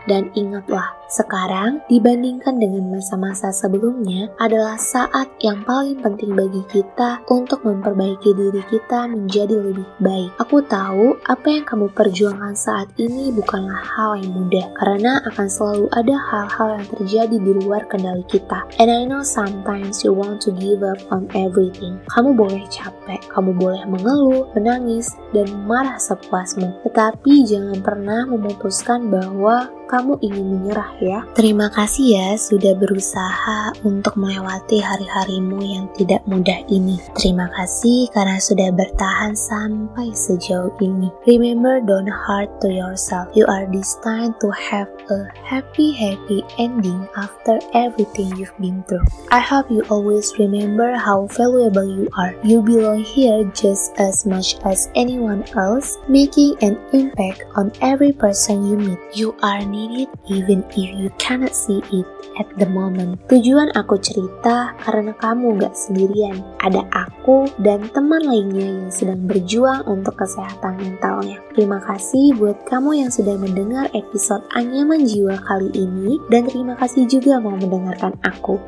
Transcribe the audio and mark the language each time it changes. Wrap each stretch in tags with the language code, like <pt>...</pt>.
<id>Dan ingatlah, sekarang dibandingkan dengan masa-masa sebelumnya adalah saat yang paling penting bagi kita untuk memperbaiki diri kita menjadi lebih baik. Aku tahu apa yang kamu perjuangkan saat ini bukanlah hal yang mudah, karena akan selalu ada hal-hal yang terjadi di luar kendali kita.</id> <en>And I know sometimes you want to give up on everything.</en> <id>Kamu boleh capek, kamu boleh mengeluh, menangis, dan marah sepuasmu. Tetapi jangan pernah memutuskan bahwa kamu ingin menyerah ya. Terima kasih ya sudah berusaha untuk melewati hari-harimu yang tidak mudah ini. Terima kasih karena sudah bertahan sampai sejauh ini.</id> <en>Remember, don't hurt to yourself. You are destined to have a happy ending after everything you've been through. I hope you always remember how valuable you are. You belong here just as much as anyone else, making an impact on every person you meet. You are needed even if you cannot see it at the moment.</en> <id>Tujuan aku cerita karena kamu gak sendirian. Ada aku dan teman lainnya yang sedang berjuang untuk kesehatan mentalnya. Terima kasih buat kamu yang sudah mendengar episode Anyaman Jiwa kali ini, dan terima kasih juga mau mendengarkan aku.</id>